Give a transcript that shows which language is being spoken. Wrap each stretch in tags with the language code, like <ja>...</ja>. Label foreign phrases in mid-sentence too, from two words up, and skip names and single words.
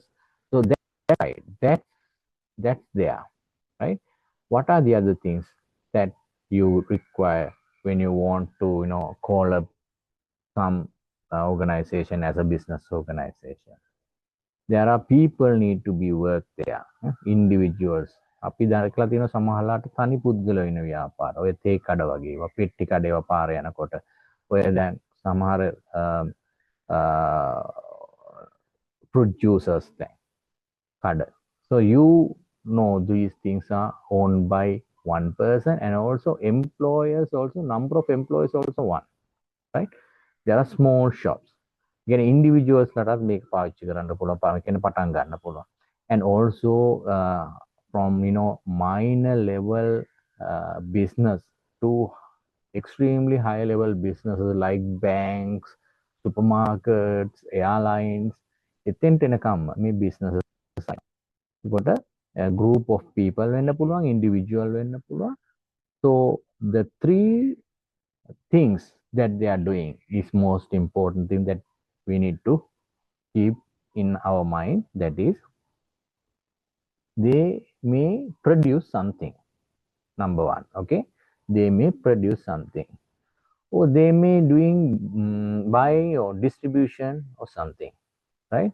<en>So that's right. That's there, right? What are the other things that you require when you want to, call up some organization as a business organization? There are people need to be work there, individuals.</en> <si>අපි දැකලා තියෙන සමහරලාට තනි පුද්ගලයෝ ඉන්න ව්‍යාපාර. ඔය තේ කඩ වගේ ඒවා පෙට්ටි කඩ ඒවා පාර යනකොට ඔය දැන් සමහර producers දැන් කඩ.</si> <en>So you know these things are owned by one person, and also employers also, number of employees also one, right? There are small shops. Again, individuals</en> <si>ලටත් මේක පාවිච්චි කරන්න පුළුවන්, පාවිච්චි පටන් ගන්න පුළුවන්.</si> <en>And also from minor level business to extremely high level businesses like banks, supermarkets, airlines,</en> <si>එතෙන්ට එනකම් මේ businesses කොට</si> <en>a group of people</en> <si>වෙන්න පුළුවන්, individual වෙන්න පුළුවන්.</si> <en>So the three things that they are doing is most important thing that we need to keep in our mind. That is, they may produce something. Number one, okay, they may produce something, or they may doing buy or distribution or something, right?</en>